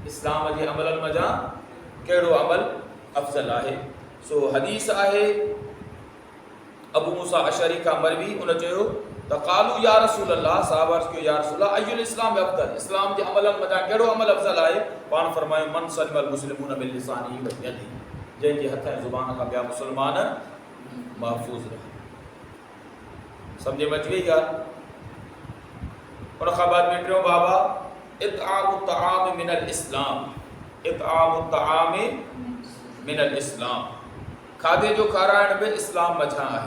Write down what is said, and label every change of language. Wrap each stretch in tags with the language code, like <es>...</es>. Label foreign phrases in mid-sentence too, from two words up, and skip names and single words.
<sd>इस्लाम जे अमलनि मज़ा कहिड़ो अमल अफ़ज़ल आहे। सो हदीस आहे अबू मूसा अशअरी खां मरवी। उन चयो त</sd> <ar>قالوا يا رسول الله,</ar> <sd>साहब अर्ज़ कयो</sd> <ar>يا رسول الله أي الإسلام أفضل,</ar> <sd>इस्लाम जे अमलनि मथां कहिड़ो अमल अफ़ज़ल आहे? पाण फरमायो</sd> <ar>من سلم المسلمون من لسانه ويده,</ar> <sd>जंहिंजे हथ ऐं ज़ुबान खां ॿिया मुस्लमान महफ़ूज़ रहे। सम्झ में अची वई ॻाल्हि? उन खां बाद में टियों बाबा</sd> <ar>إطعام الطعام من الإسلام, إطعام الطعام من الإسلام,</ar> <sd>खाधे जो खाराइण बि इस्लाम मझां आहे।</sd>